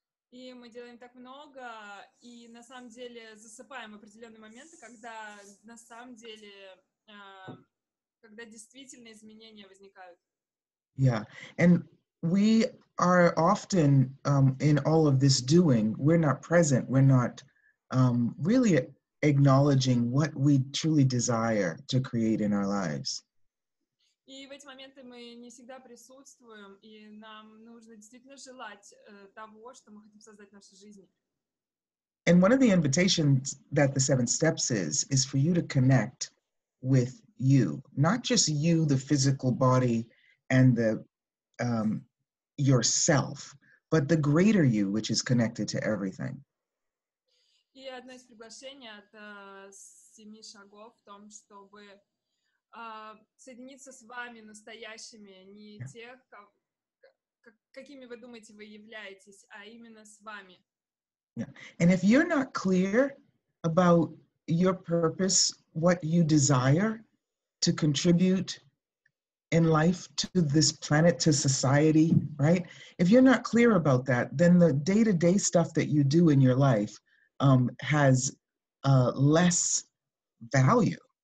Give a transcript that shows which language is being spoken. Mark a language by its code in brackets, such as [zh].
[ru] И мы делаем так много, и на самом деле засыпаем в определенные моменты, когда на самом деле, когда действительно изменения возникают. [en] Yeah, and we are often in all of this doing, we're not present, we're not really acknowledging what we truly desire to create in our lives. [ru] И в эти моменты мы не всегда присутствуем, и нам нужно действительно желать того, что мы хотим создать в нашей жизни. [en] And one of the invitations that the 7 steps is for you to connect with you, not just you, the physical body and the yourself, but the greater you, which is connected to everything. [ru] И одно из приглашений от 7 шагов в том, чтобы соединиться с вами настоящими, не тех, какими вы думаете, вы являетесь, а именно с вами. [en] Yeah. And if you're not clear about your purpose, what you desire to contribute in life to this planet, to society, right? If you're not clear about that, then the day-to-day stuff that you do in your life has less value.